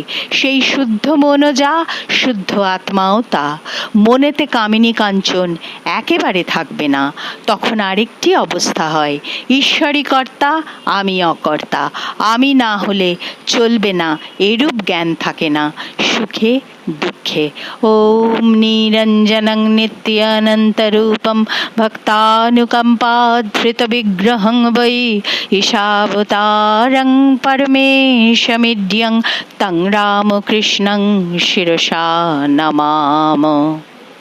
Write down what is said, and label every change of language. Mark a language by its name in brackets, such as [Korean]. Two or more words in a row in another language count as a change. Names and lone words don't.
[Bangla] সেই শুদ্ধ মনও যা, শুদ্ধ আত্মাও তা। মনেতে কামিনী কাঞ্চন একেবারে থাকবে না। তখন আরেকটি অবস্থা হয়, ঈশ্বরই কর্তা, আমি অকর্তা। আমি না হলে চলবে না, এরূপ জ্ঞান থাকে না। সুখে দুঃখে [Sanskrit] ওম নিরঞ্জনং নিত্যানন্তরূপম ভক্তানুকম্পাধৃত বিগ্রহং বৈ ঈশাবতারং পরমেশমিড্যং তং রামকৃষ্ণং শিরসা নমাম।